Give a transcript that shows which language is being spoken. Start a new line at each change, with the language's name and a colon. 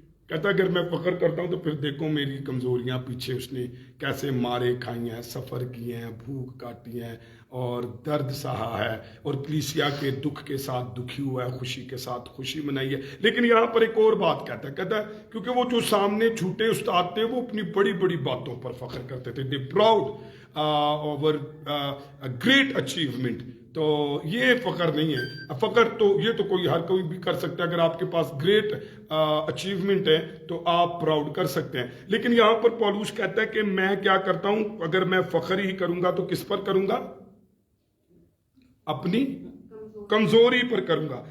Urdu: کہتا ہے اگر میں فخر کرتا ہوں تو پھر دیکھو میری کمزوریاں پیچھے اس نے کیسے مارے کھائی ہیں, سفر کیے ہیں, بھوک کاٹی ہیں اور درد سہا ہے, اور کلیسیا کے دکھ کے ساتھ دکھی ہوا ہے, خوشی کے ساتھ خوشی منائی ہے. لیکن یہاں پر ایک اور بات کہتا ہے کیونکہ وہ جو سامنے جھوٹے استاد تھے وہ اپنی بڑی بڑی باتوں پر فخر کرتے تھے.
English: They proud over great achievement.
Urdu: تو یہ فخر نہیں ہے. فخر تو یہ تو ہر کوئی بھی کر سکتا ہے. اگر آپ کے پاس
English: great achievement
Urdu: ہے تو آپ پراؤڈ کر سکتے ہیں. لیکن یہاں پر پولس کہتا ہے کہ میں کیا کرتا ہوں, اگر میں فخر ہی کروں گا تو کس پر کروں گا؟ اپنی کمزوری پر کروں گا.